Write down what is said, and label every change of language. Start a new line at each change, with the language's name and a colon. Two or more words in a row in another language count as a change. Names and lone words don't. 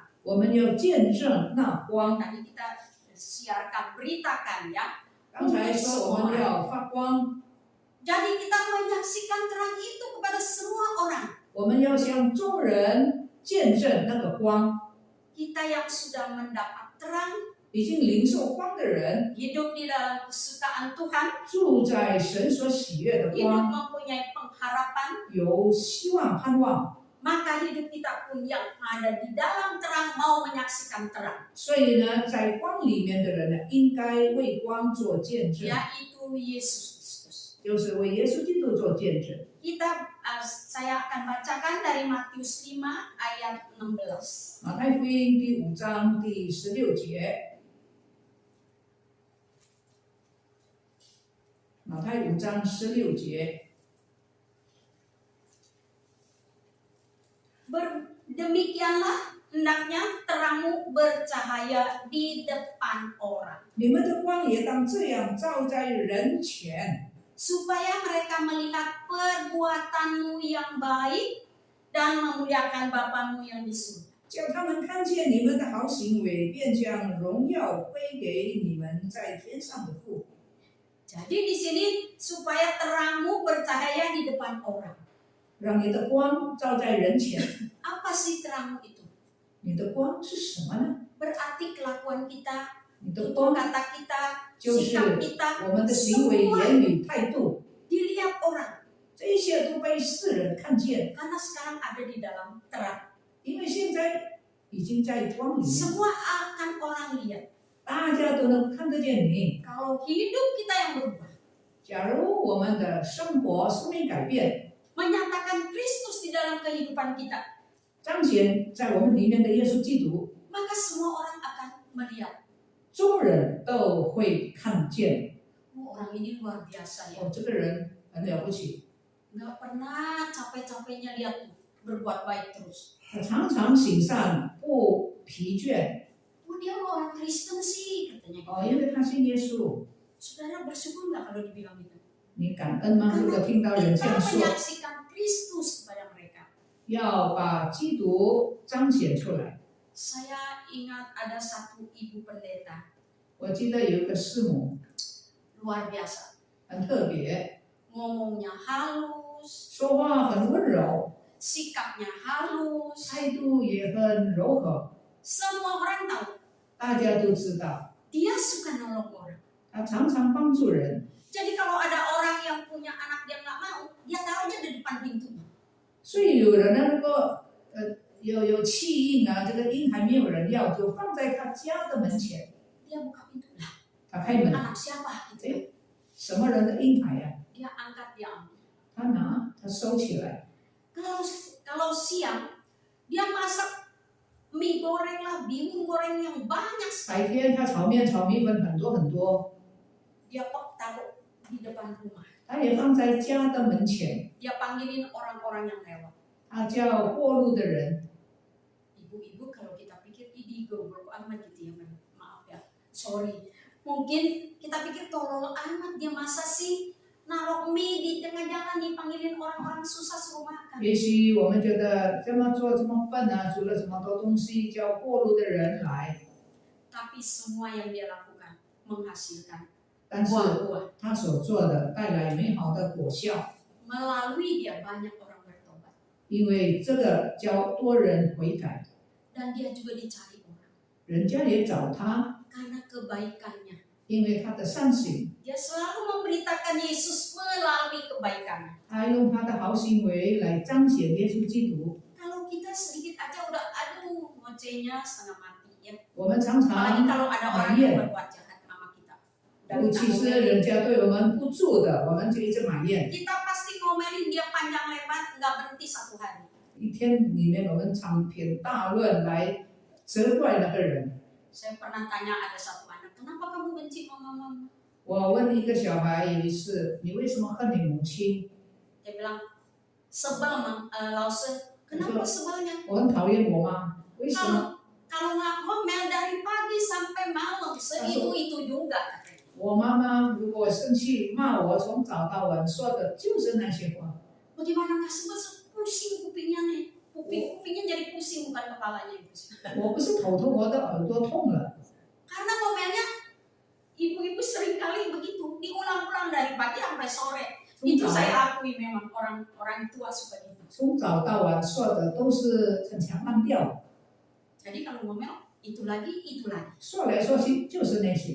Chinese: 我们要见证那光。
Indonesian: Tadi kita siarkan, beritakan ya.
Chinese: 刚才说我们要发光，
Indonesian: Jadi kita menyaksikan terang itu kepada semua orang.
Chinese: 我们要向众人见证那个光。
Indonesian: Kita yang sudah mendapat terang,
Chinese: 已经领受光的人，
Indonesian: hidup di dalam kesukaan Tuhan,
Chinese: 住在神所喜悦的
Indonesian: hidup
Chinese: 光，
Indonesian: mempunyai pengharapan,
Chinese: 有希望盼望。
Indonesian: maka hidup kita pun yang ada di dalam terang mau menyaksikan terang,
Chinese: 所以呢，在光里面的人呢，应该为光做见证，
Indonesian: yaitu Yesus Kristus.
Chinese: 就是为耶稣基督做见证。
Indonesian: Saya akan bacakan dari Matius 5 ayat 16.
Chinese: 马太福音第5章第16节，马太5章16节。
Indonesian: Demikianlah hendaknya terangmu bercahaya di depan orang,
Chinese: 你们的光也当这样照在人前，
Indonesian: supaya mereka melihat perbuatanmu yang baik dan memuliakan Bapamu yang di surga.
Chinese: 叫他们看见你们的好行为，便将荣耀归给你们在天上的父。
Indonesian: Jadi di sini supaya terangmu bercahaya di depan orang.
Chinese: 让你的光照在人前。
Indonesian: Apa sih terangmu itu?
Chinese: 你的光是什么呢？
Indonesian: Berarti kelakuan kita,
Chinese: 你的
Indonesian: tutur
Chinese: 光
Indonesian: kata kita,
Chinese: 就是
Indonesian: sikap kita,
Chinese: 我们的行为、
Indonesian: semua
Chinese: 言语、态度，
Indonesian: dilihat orang.
Chinese: 这一些都被世人看见，
Indonesian: Karena sekarang ada di dalam terang.
Chinese: 因为现在已经在光里面，
Indonesian: Semua akan orang lihat.
Chinese: 大家都能看得见你。
Indonesian: Kalau hidup kita yang berubah,
Chinese: 假如我们的生活生命改变，
Indonesian: menyatakan Kristus di dalam kehidupan kita,
Chinese: 彰显在我们里面的耶稣基督，
Indonesian: maka semua orang akan melihat,
Chinese: 众人都会看见。
Indonesian: oh, orang ini luar biasa ya.
Chinese: 哦，这个人很了不起，
Indonesian: Nggak pernah capek-capeknya lihat berbuat baik terus.
Chinese: 他常常行善不疲倦。
Indonesian: Oh, dia orang Kristen sih katanya.
Chinese: 哦，因为他信耶稣，
Indonesian: Saudara bersyukur nggak kalau dibilang gitu?
Chinese: 你感恩吗？如果听到人这
Indonesian: Kita
Chinese: 样说，
Indonesian: menyaksikan Kristus kepada mereka.
Chinese: 要把基督彰显出来。
Indonesian: Saya ingat ada satu ibu pendeta
Chinese: 我记得有一个师母
Indonesian: luar biasa,
Chinese: 很特别，
Indonesian: ngomongnya halus,
Chinese: 说话很温柔，
Indonesian: sikapnya halus.
Chinese: 态度也很柔和，
Indonesian: Semua orang tahu
Chinese: 大家都知道，
Indonesian: dia suka nolong orang.
Chinese: 他常常帮助人。
Indonesian: Jadi kalau ada orang yang punya anak dia nggak mau, dia taruh aja di depan pintunya.
Chinese: 所以有人呢，如果有弃婴啊，这个婴还没有人要，就放在他家的门前，
Indonesian: Dia buka pintu lah.
Chinese: 他开门，
Indonesian: Anak siapa gitu ya?
Chinese: 什么人的婴孩呀、
Indonesian: Dia angkat dia ambil.
Chinese: 他拿，他收起来。
Indonesian: Kalau siang dia masak mie goreng lah, bihun goreng yang banyak
Chinese: 白
Indonesian: sekali.
Chinese: 天他炒面、炒米粉很多很多，
Indonesian: Dia taruh di depan rumah.
Chinese: 他也放在家的门前。
Indonesian: Dia panggilin orang-orang yang lewat.
Chinese: 他叫过路的人，
Indonesian: Ibu-ibu kalau kita pikir ini goblok amat gitu ya, maaf ya, sorry. Mungkin kita pikir tolol amat dia masa sih naruh mie di tengah jalan dipanggilin orang-orang susah suruh makan.
Chinese: 也许我们觉得这么做这么笨啊，煮了这么多东西，叫过路的人来。
Indonesian: Tapi semua yang dia lakukan menghasilkan
Chinese: 但是
Indonesian: buah-buah.
Chinese: 他所做的带来美好的果效，
Indonesian: Melalui dia banyak orang bertobat.
Chinese: 因为这个叫多人悔改，
Indonesian: Dan dia juga dicari orang.
Chinese: 人家也找他，
Indonesian: Karena kebaikannya.
Chinese: 因为他的善行，
Indonesian: Dia selalu memberitakan Yesus melalui kebaikannya.
Chinese: 他用他的好行为来彰显耶稣基督。
Indonesian: Kalau kita sedikit aja udah aduh ngocehnya setengah mati ya.
Chinese: 我们常
Indonesian: Apalagi
Chinese: 常
Indonesian: kalau ada orang
Chinese: 埋
Indonesian: yang
Chinese: 怨，
Indonesian: berbuat jahat sama kita. Dan
Chinese: 尤
Indonesian: kita
Chinese: 其是
Indonesian: ngomelin,
Chinese: 人家对我们不住的，我们就一直埋怨。
Indonesian: kita pasti ngomelin dia panjang lebar nggak berhenti satu hari.
Chinese: 一天里面，我们长篇大论来责怪那个人。
Indonesian: Saya pernah tanya ada satu anak, kenapa kamu benci mama?
Chinese: 我问一个小孩有一次，你为什么恨你母亲？
Indonesian: Dia bilang sebel 老师. Kenapa sebelnya?
Chinese: 我很讨厌我妈，为什么？
Indonesian: Kalau nggak ngomel dari pagi sampai malam, itu juga.
Chinese: 我妈妈如果生气骂我，从早到晚说的就是那些话。
Indonesian: Bagaimana nggak sebel? Pusing kupingnya nih. Kupingnya jadi pusing bukan kepalanya yang pusing.
Chinese: 我不是头痛，我的耳朵痛了。
Indonesian: Karena ngomelnya ibu-ibu sering kali begitu, diulang-ulang dari pagi sampai sore. Itu saya akui memang orang tua suka gitu.
Chinese: 从早到晚说的都是很强悍调，
Indonesian: Jadi kalau ngomel itu lagi,
Chinese: 说来说去就是那些。